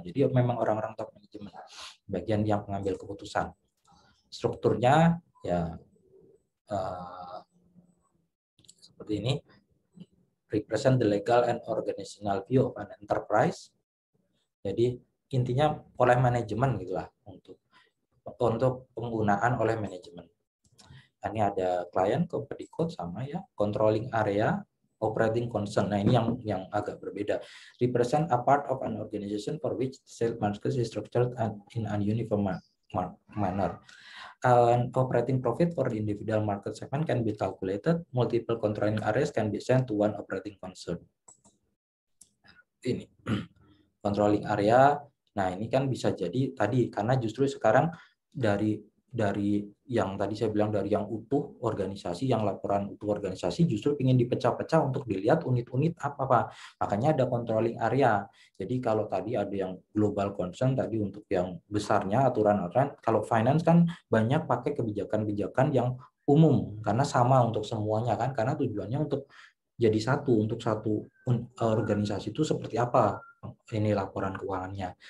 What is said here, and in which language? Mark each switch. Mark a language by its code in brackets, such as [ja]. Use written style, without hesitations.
[id] Jadi memang orang-orang top manajemen, bagian yang mengambil keputusan. Strukturnya ya seperti ini. [en] Represent the legal and organizational view of an enterprise. [id] Jadi intinya oleh manajemen gitulah untuk penggunaan oleh manajemen. Ini ada klien, company code sama ya, controlling area, operating concern. Nah, ini yang agak berbeda. [en] Represent a part of an organization for which sales market is structured in an uniform manner. An operating profit for the individual market segment can be calculated. Multiple controlling areas can be sent to one operating concern. [id] Ini controlling area. Nah, ini kan bisa jadi tadi karena justru sekarang dari yang tadi saya bilang dari yang utuh organisasi, yang laporan utuh organisasi justru ingin dipecah-pecah untuk dilihat unit-unit apa. Makanya ada controlling area. Jadi kalau tadi ada yang global concern tadi untuk yang besarnya aturan-aturan, kalau finance kan banyak pakai kebijakan-kebijakan yang umum karena sama untuk semuanya kan, karena tujuannya untuk jadi satu untuk satu organisasi itu seperti apa ini laporan keuangannya.